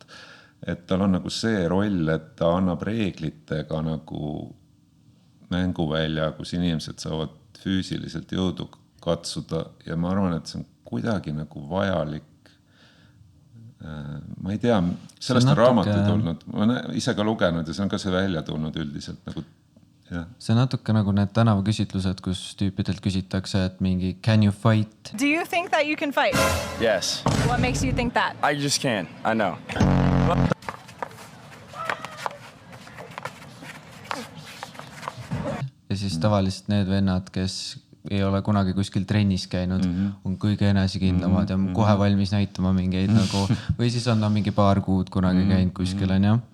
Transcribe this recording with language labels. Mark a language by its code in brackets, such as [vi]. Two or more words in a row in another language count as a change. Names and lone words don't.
[et] Et tal on nagu see roll, et ta annab reeglitega nagu mänguvälja, kus inimesed saavad füüsiliselt jõudu katsuda ja ma arvan, et see on kuidagi nagu vajalik. Ma ei tea, sellest on raamatu tulnud, ma olen ise ka lugenud ja see on ka see välja tulnud üldiselt nagu see natuke nagu need tänavaküsitlused, kus tüüpidelt küsitakse, et mingi [en] can you fight? Do you think that you can fight? Yes. What makes you think that? I just can. I know. [et] Ja siis tavaliselt need vennad, kes ei ole kunagi kuskil trennis käinud, on kõige enesekindlamad ja kohe valmis näitama mingeid nagu, või siis on mingi paar kuud kunagi käinud kuskil, on ju.